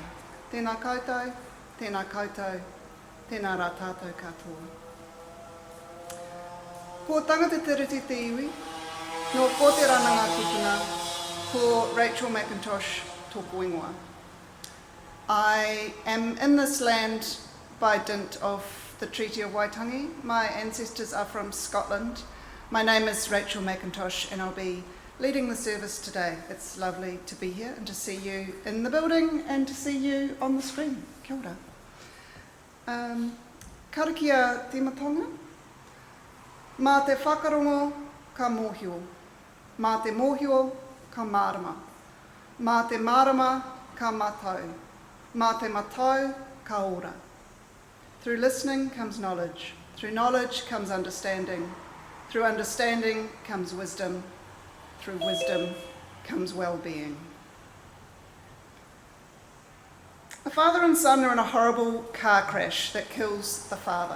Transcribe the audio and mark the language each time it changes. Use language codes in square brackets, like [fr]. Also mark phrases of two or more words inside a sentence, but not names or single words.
[mi] Tēnā koutou, tēnā koutou, tēnā rā tātou katoa. Ko tangata te reti te iwi, no ko te rananga tupuna, ko Rachel Mackintosh tōku ingoa. [en] I am in this land by dint of the Treaty of Waitangi. My ancestors are from Scotland. My name is Rachel Mackintosh and I'll be leading the service today. It's lovely to be here and to see you in the building and to see you on the screen. [mi] Kia ora. Karakia timatanga. Mā te whakarongo ka mōhio. Mā te mōhio ka mārama. Mā te mārama ka matau. Mā te matau ka ora. [en] Through listening comes knowledge. Through knowledge comes understanding. Through understanding comes wisdom. Through wisdom comes well-being. A father and son are in a horrible car crash that kills the father.